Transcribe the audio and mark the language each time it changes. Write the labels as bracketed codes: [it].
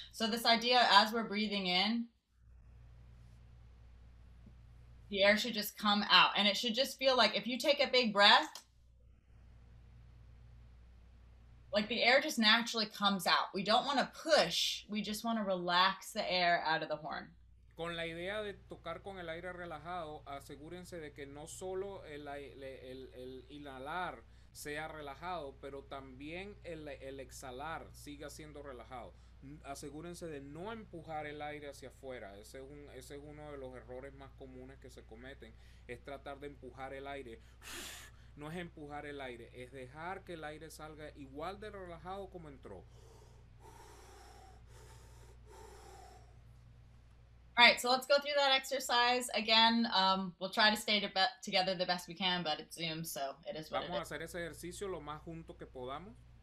[en] So this idea, as we're breathing in, the air should just come out. And it should just feel like if you take a big breath, like the air just naturally comes out. We don't want to push. We just want to relax the air out of the horn. [es] Con la idea de tocar con el aire relajado, asegúrense de que no solo el inhalar sea relajado, pero también el exhalar siga siendo relajado. Asegúrense de no empujar el aire hacia afuera. Ese es uno de los errores más comunes que se cometen, es tratar de empujar el aire. No es empujar el aire, es dejar que el aire salga igual de relajado como entró. [en] All right, so let's go through that exercise again. We'll try to stay together the best we can, but it's Zoom, so it is what it is. [es] Vamos a hacer ese ejercicio lo más junto que podamos.